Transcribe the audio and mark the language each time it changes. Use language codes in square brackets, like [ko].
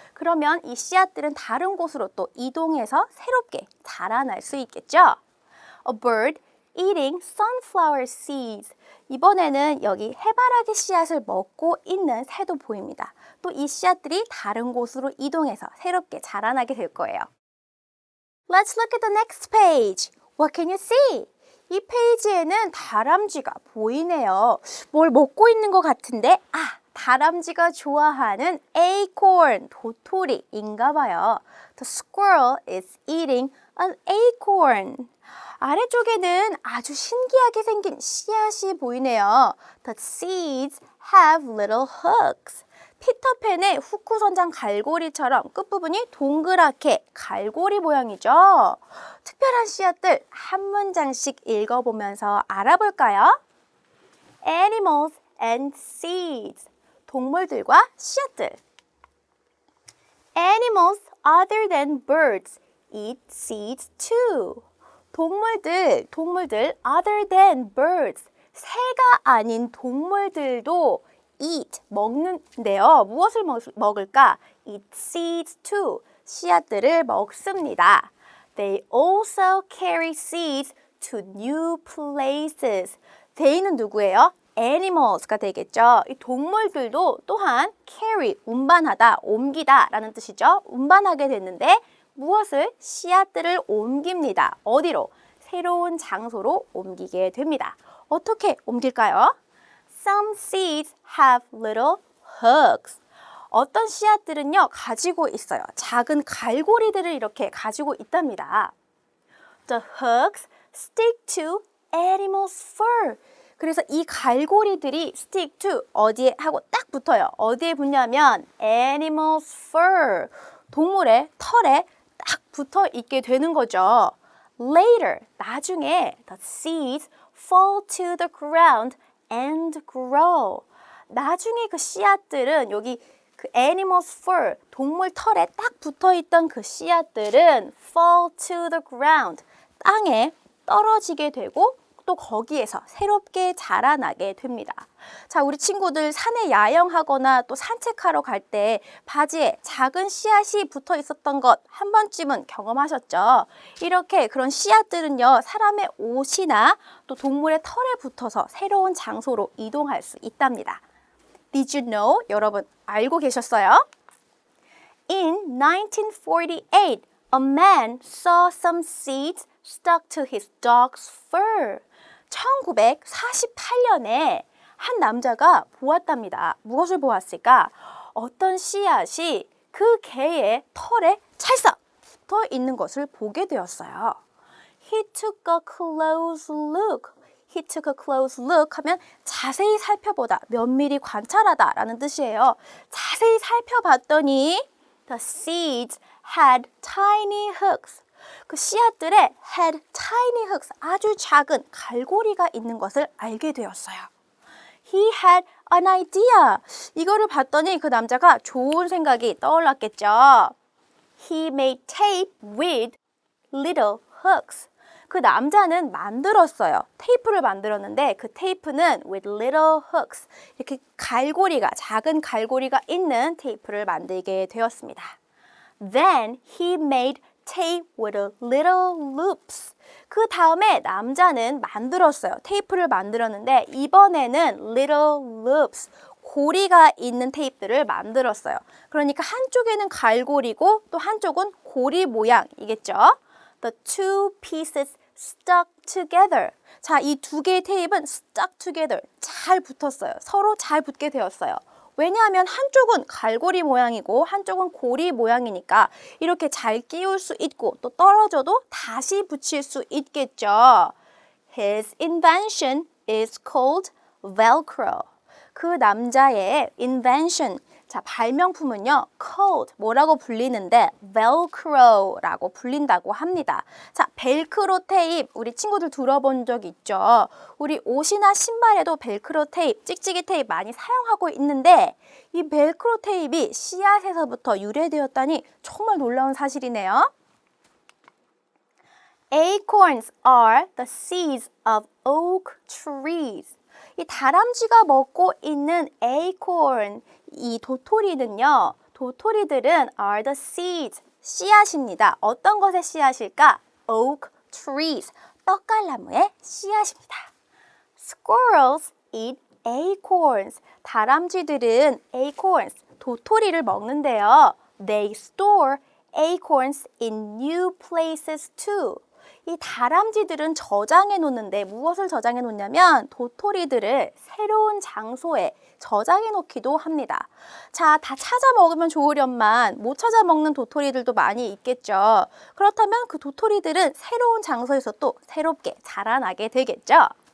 [ko] 그러면 이 씨앗들은 다른 곳으로 또 이동해서 새롭게 자라날 수 있겠죠. [en] A bird eating sunflower seeds. [ko] 이번에는 여기 해바라기 씨앗을 먹고 있는 새도 보입니다. 또 이 씨앗들이 다른 곳으로 이동해서 새롭게 자라나게 될 거예요. [en] Let's look at the next page. What can you see? [ko] 이 페이지에는 다람쥐가 보이네요. 뭘 먹고 있는 것 같은데, 다람쥐가 좋아하는 acorn, 도토리인가 봐요. [en] The squirrel is eating an acorn. [ko] 아래쪽에는 아주 신기하게 생긴 씨앗이 보이네요. [en] The seeds have little hooks. [ko] 피터팬의 후크선장 갈고리처럼 끝부분이 동그랗게 갈고리 모양이죠. 특별한 씨앗들 한 문장씩 읽어보면서 알아볼까요? [en] Animals and seeds. [ko] 동물들과 씨앗들. [en] Animals other than birds eat seeds too. [ko] 동물들 [en] other than birds. [ko] 새가 아닌 동물들도 eat, 먹는데요. 무엇을 먹을까? [en] eat seeds too. [ko] 씨앗들을 먹습니다. [en] They also carry seeds to new places. [ko] they는 누구예요? animals가 되겠죠. 이 동물들도 또한 carry, 운반하다, 옮기다 라는 뜻이죠. 운반하게 됐는데 무엇을? 씨앗들을 옮깁니다. 어디로? 새로운 장소로 옮기게 됩니다. 어떻게 옮길까요? [en] Some seeds have little hooks. [ko] 어떤 씨앗들은요, 가지고 있어요. 작은 갈고리들을 이렇게 가지고 있답니다. [en] The hooks stick to animals' fur. [ko] 그래서 이 갈고리들이 [en] stick to [ko] 어디에 하고 딱 붙어요. 어디에 붙냐면 [en] animals' fur. [ko] 동물의 털에 딱 붙어 있게 되는 거죠. [en] Later, [ko] 나중에 [en] the seeds fall to the ground and grow. [ko] 나중에 그 씨앗들은 여기 그 [en] animals fur, [ko] 동물 털에 딱 붙어있던 그 씨앗들은 [en] fall to the ground, [ko] 땅에 떨어지게 되고 또 거기에서 새롭게 자라나게 됩니다. 자, 우리 친구들 산에 야영하거나 또 산책하러 갈 때 바지에 작은 씨앗이 붙어 있었던 것 한 번쯤은 경험하셨죠? 이렇게 그런 씨앗들은요, 사람의 옷이나 또 동물의 털에 붙어서 새로운 장소로 이동할 수 있답니다. [en] Did you know? [ko] 여러분 알고 계셨어요? [en] In 1948, a man saw some seeds stuck to his dog's fur. [ko] 1948년에 한 남자가 보았답니다. 무엇을 보았을까? 어떤 씨앗이 그 개의 털에 찰싹 붙어 있는 것을 보게 되었어요. [en] He took a close look. He took a close look [ko] 하면 자세히 살펴보다, 면밀히 관찰하다 라는 뜻이에요. 자세히 살펴봤더니 [en] the seeds had tiny hooks. [ko] 그 씨앗들에 [en] had tiny hooks, [ko] 아주 작은 갈고리가 있는 것을 알게 되었어요. [en] He had an idea. [ko] 이거를 봤더니 그 남자가 좋은 생각이 떠올랐겠죠. [en] He made tape with little hooks. [ko] 그 남자는 만들었어요. 테이프를 만들었는데 그 테이프는 [en] with little hooks. [ko] 이렇게 갈고리가, 작은 갈고리가 있는 테이프를 만들게 되었습니다. [en] Then he made tape with little loops. [ko] 그 다음에 남자는 만들었어요. 테이프를 만들었는데 이번에는 [en] little loops. [ko] 고리가 있는 테이프를 만들었어요. 그러니까 한쪽에는 갈고리고 또 한쪽은 고리 모양이겠죠. [en] The two pieces stuck together. [ko] 자, 이 두 개의 테이프는 [en] stuck together. [ko] 잘 붙었어요. 서로 잘 붙게 되었어요. 왜냐하면 한쪽은 갈고리 모양이고 한쪽은 고리 모양이니까 이렇게 잘 끼울 수 있고 또 떨어져도 다시 붙일 수 있겠죠. [en] His invention is called Velcro. [ko] 그 남자의 invention, 자, 발명품은요, called, 뭐라고 불리는데 velcro라고 불린다고 합니다. 자, 벨크로 테이프, 우리 친구들 들어본 적 있죠? 우리 옷이나 신발에도 벨크로 테이프, 찍찍이 테이프 많이 사용하고 있는데 이 벨크로 테이프이 씨앗에서부터 유래되었다니 정말 놀라운 사실이네요. [en] Acorns are the seeds of oak trees. [ko] 이 다람쥐가 먹고 있는 acorn, 이 도토리는요, 도토리들은 [en] are the seeds, [ko] 씨앗입니다. 어떤 것의 씨앗일까? [en] Oak trees, [ko] 떡갈나무의 씨앗입니다. [en] Squirrels eat acorns. [ko] 다람쥐들은 acorns, 도토리를 먹는데요. [en] They store acorns in new places too. [ko] 이 다람쥐들은 저장해 놓는데 무엇을 저장해 놓냐면 도토리들을 새로운 장소에 저장해 놓기도 합니다. 자, 다 찾아 먹으면 좋으련만 못 찾아 먹는 도토리들도 많이 있겠죠. 그렇다면 그 도토리들은 새로운 장소에서 또 새롭게 자라나게 되겠죠.